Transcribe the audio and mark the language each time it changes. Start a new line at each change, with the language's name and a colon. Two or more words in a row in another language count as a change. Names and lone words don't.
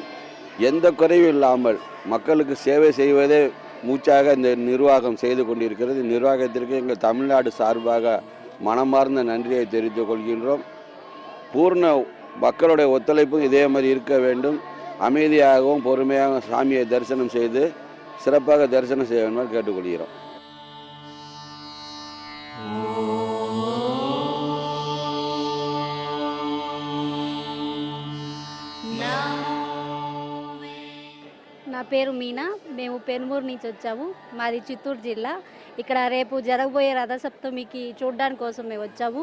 Tamil: எந்த குறைவும் இல்லாமல் மக்களுக்கு சேவை செய்வதே மூச்சாக இந்த நிர்வாகம் செய்து கொண்டிருக்கிறது. நிர்வாகத்திற்கு எங்கள் தமிழ்நாடு சார்பாக மனமார்ந்த நன்றியை தெரிவித்துக் கொள்கின்றோம். பூர்ண மக்களுடைய ஒத்துழைப்பும் இதே மாதிரி இருக்க வேண்டும். அமைதியாகவும் பொறுமையாக சாமியை தரிசனம் செய்து சிறப்பாக தரிசனம் செய்ய வேண்டும் கேட்டுக்கொள்கிறோம்.
Telugu: నా పేరు మీనా. మేము పెనుమూరు నుంచి వచ్చాము. మాది చిత్తూరు జిల్లా. ఇక్కడ రేపు జరగబోయే రథసప్తమికి చూడడానికి కోసం మేము వచ్చాము.